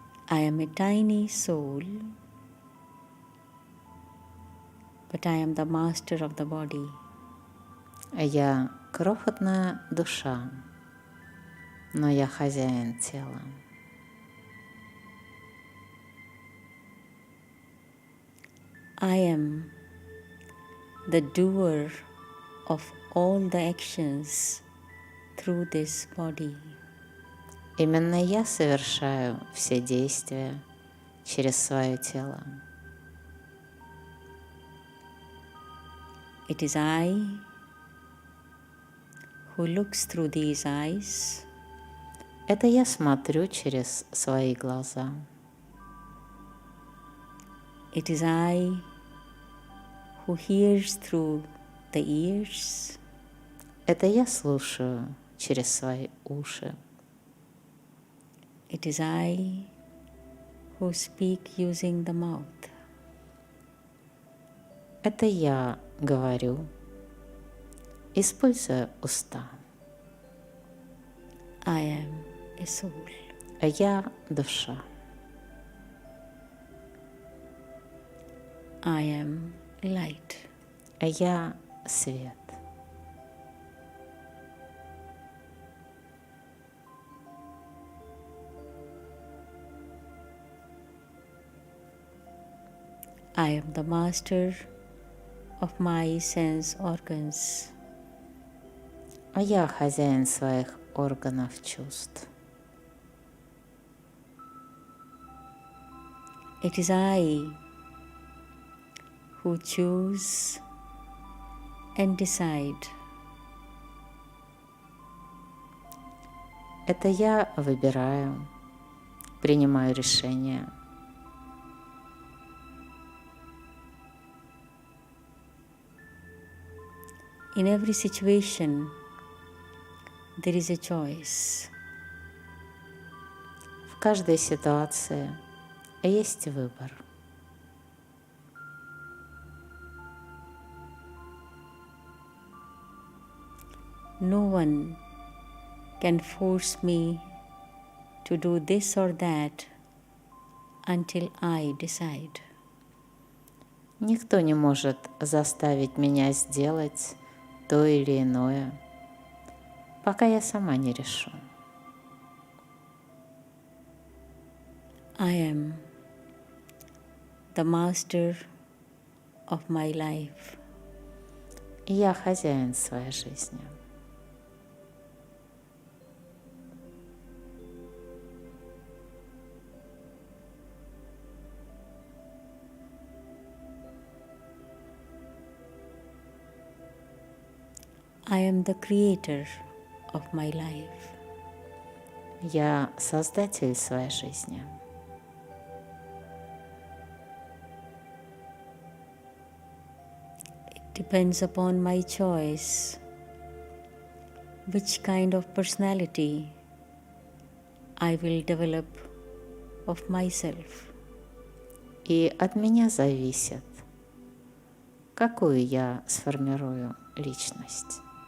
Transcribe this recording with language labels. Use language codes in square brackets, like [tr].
[en] I am a tiny soul, but I am the master of the body. [ru] Я крохотная душа, но я хозяин тела. [en] I am the doer of all the actions through this body. [ru] Именно я совершаю все действия через свое тело. [en] It is I who looks through these eyes. [ru] Это я смотрю через свои глаза. [en] It is I who hears through the ears. [ru] Это я слушаю через свои уши. [en] It is I who speak using the mouth. [ru] Это я говорю, используя уста. [en] I am a soul. [ru] А я душа. [en] I am light. [ru] А я свет. [en] I am the master of my sense organs. [ru] А я хозяин своих органов чувств. [en] It is I who choose and decide. [ru] Это я выбираю, принимаю решения. [en] In every situation, there is a choice. [ru] В каждой ситуации есть выбор. [en] No one can force me to do this or that until I decide. [ru] Никто не может заставить меня сделать то или иное, пока я сама не решу. [en] I am the master of my life. [ru] Я хозяин своей жизни. [en] I am the creator of my life. [ru] Я создатель своей жизни. [en] It depends upon my choice which kind of personality I will develop of myself. [ru] И от меня зависит, какую я сформирую личность.